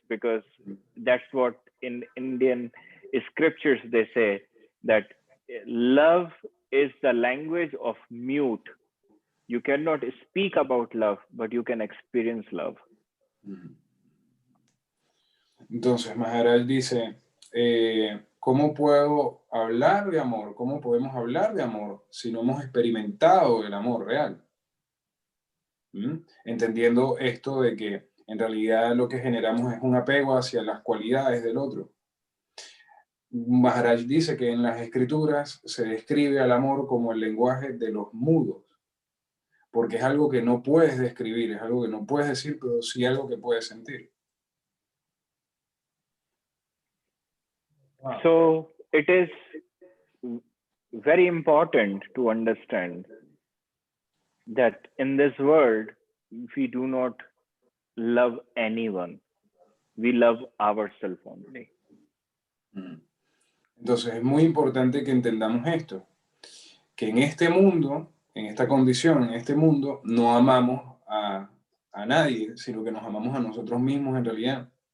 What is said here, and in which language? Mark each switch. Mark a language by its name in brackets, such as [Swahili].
[English] Because that's what in Indian scriptures they say, that love is the language of mute. You cannot speak about love, but you can experience love. [Spanish] Entonces, Maharaj dice, ¿cómo puedo hablar de amor? ¿Cómo podemos hablar de amor si no hemos experimentado el amor real? Entendiendo esto de que en realidad lo que generamos es un apego hacia las cualidades del otro. Maharaj dice que en las escrituras se describe al amor como el lenguaje de los mudos, porque es algo que no puedes describir, es algo que no puedes decir, pero sí algo que puedes sentir. [English] Wow. So it is very important to understand that in this world, we do not love anyone. We love ourselves only. [Spanish] Entonces es muy importante que entendamos esto, que en este mundo, en esta condición, en este mundo, no amamos a nadie, sino que nos amamos a nosotros mismos en realidad.